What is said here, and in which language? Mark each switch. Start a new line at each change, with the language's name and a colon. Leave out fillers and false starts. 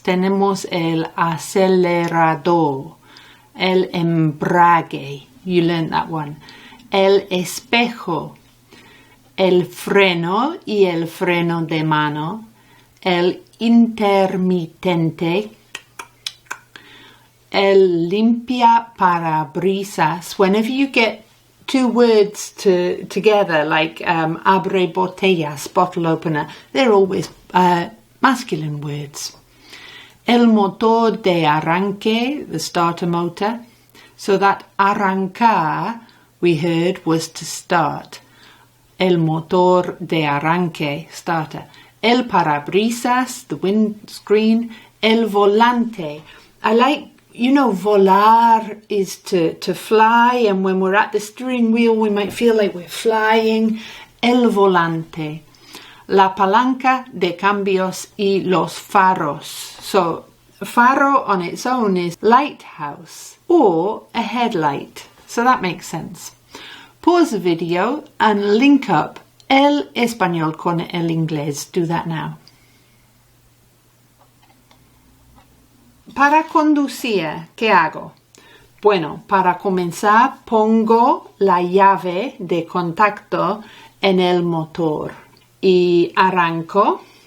Spanish: Tenemos el acelerador, el embrague.
English: You learned that one.
Spanish: El espejo. El freno y el freno de mano, el intermitente, el limpia parabrisas.
English: Whenever you get two words together, like
Spanish: abre botellas,
English: bottle opener, they're always masculine words.
Spanish: El motor de arranque,
English: the starter motor. So that arrancar, we heard, was to start.
Spanish: El motor de arranque, starter. El parabrisas,
English: the windscreen. El volante. I like, volar is to fly, and when we're at the steering wheel, we might feel like we're flying.
Spanish: El volante. La palanca de cambios y los faros.
English: So, faro on its own is lighthouse or a headlight. So that makes sense. Pause the video and link up
Spanish: el español con el inglés.
English: Do that now.
Spanish: Para conducir, ¿qué hago? Bueno, para comenzar pongo la llave de contacto en el motor y arranco.